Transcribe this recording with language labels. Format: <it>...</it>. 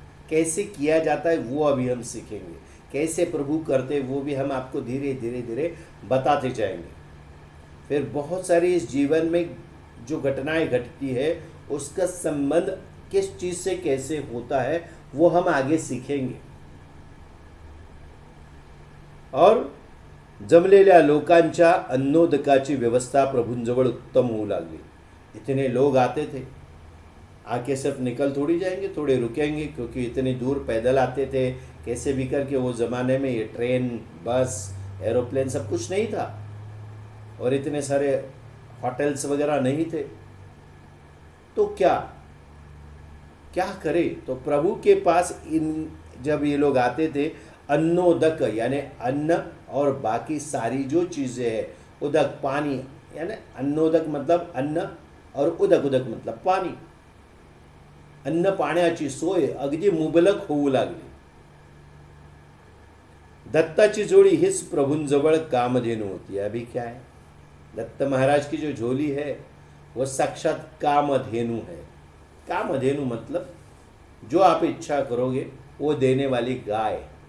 <hi>कैसे किया जाता है वो अभी हम सीखेंगे, कैसे प्रभु करते वो भी हम आपको धीरे धीरे धीरे बताते जाएंगे। फिर बहुत सारी इस जीवन में जो घटनाएं घटती है उसका संबंध किस चीज़ से कैसे होता है वो हम आगे सीखेंगे।</hi> <mr>और जमलेल्या लोकांच्या अन्नोदकाची व्यवस्था प्रभूंजवळ उत्तम होऊ लागली।</mr> <hi>इतने लोग आते थे, आके सिर्फ निकल थोड़ी जाएंगे, थोड़े रुकेंगे, क्योंकि इतनी दूर पैदल आते थे। कैसे भी करके, वो ज़माने में ये ट्रेन, बस, एरोप्लेन सब कुछ नहीं था और इतने सारे होटल्स वगैरह नहीं थे। तो क्या करे? तो प्रभु के पास जब ये लोग आते थे, अन्नोदक यानी अन्न और बाकी सारी जो चीज़ें हैं, उदक पानी, यानी अन्नोदक मतलब अन्न और उदक मतलब पाणी,</hi> <mr>अन्न पाण्याची सोय अगदी मुबलक होऊ लागली। दत्ताची जोडी हीच प्रभूंजवळ कामधेनु होती।</mr> <hi>अभी क्या है? दत्त महाराज की जो झोली है वो साक्षात कामधेनु है। कामधेनु मतलब जो आप इच्छा करोगे वो देने वाली गाय।</hi>